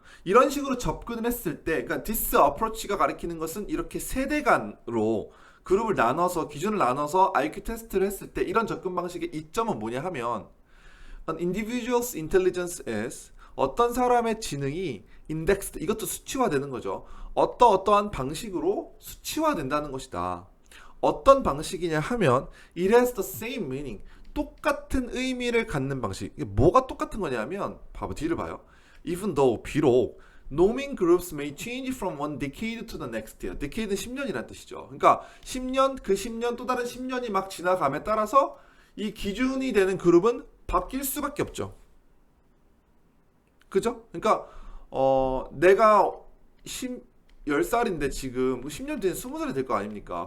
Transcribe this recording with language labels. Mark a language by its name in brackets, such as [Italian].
[Korean] 이런 식으로 접근을 했을 때, 그러니까 this approach가 가리키는 것은 이렇게 세대 간으로 그룹을 나눠서 기준을 나눠서 IQ 테스트를 했을 때 이런 접근 방식의 이점은 뭐냐 하면 [English] An individual's intelligence is [Korean] 어떤 사람의 지능이 indexed 이것도 수치화되는 거죠. 어떠한 방식으로 수치화된다는 것이다. 어떤 방식이냐 하면 [English] it has the same meaning [Korean] 똑같은 의미를 갖는 방식. 이게 뭐가 똑같은 거냐면 뒤를 봐요. [English] Even though [Korean] 비록 [English] Norming groups may change from one decade to the next year. [Korean] decade는 10년이라는 뜻이죠. 그러니까 10년 그 10년 또 다른 10년이 막 지나감에 따라서 이 기준이 되는 그룹은 바뀔 수밖에 없죠. 그죠? 그러니까 내가 10살인데 지금 10년 뒤엔 20살이 될 거 아닙니까?